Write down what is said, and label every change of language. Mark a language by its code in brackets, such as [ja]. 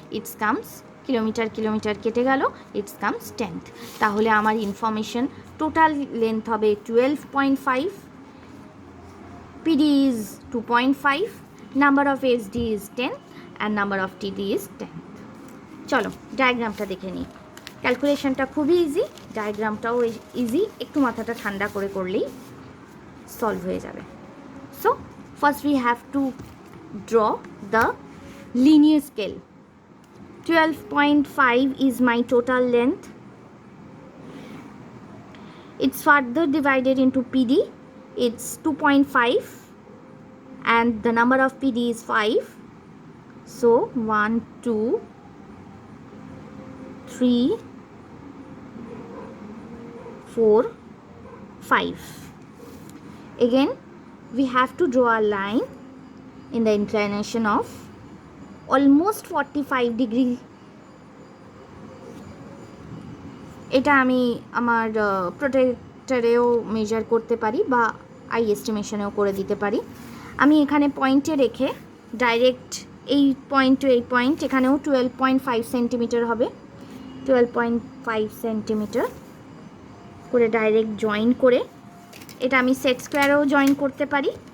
[en] It comes kilometre [bn] কেটে গেল, [en] it comes 10th. [bn] তাহলে আমার ইনফরমেশন টোটাল লেন্থ হবে [en] 12.5, PD is 2.5, number of SD is 10 and number of TD is 10. [bn] চলো ডায়াগ্রামটা দেখে নিই। ক্যালকুলেশনটা খুবই ইজি, ডায়াগ্রামটাও ইজি, একটু মাথাটা ঠান্ডা করে করলেই সলভ হয়ে যাবে। [en] So first we have to draw the linear scale. 12.5 is my total length. It's further divided into PD. It's 2.5 and the number of PD is 5. So 1, 2, 3, 4, 5. Again we have to draw a line in the inclination of almost 45 degree. [bn] এটা আমি আমার প্রোটেক্টরেও measure করতে পারি বা I এস্টিমেশনেও করে দিতে পারি। আমি এখানে পয়েন্টে রেখে ডাইরেক্ট এই পয়েন্ট টু এই পয়েন্ট এখানেও 12.5 সেন্টিমিটার হবে, 12.5 সেন্টিমিটার করে ডাইরেক্ট জয়েন করে এটা আমি সেট স্কোয়ারেও জয়েন করতে পারি।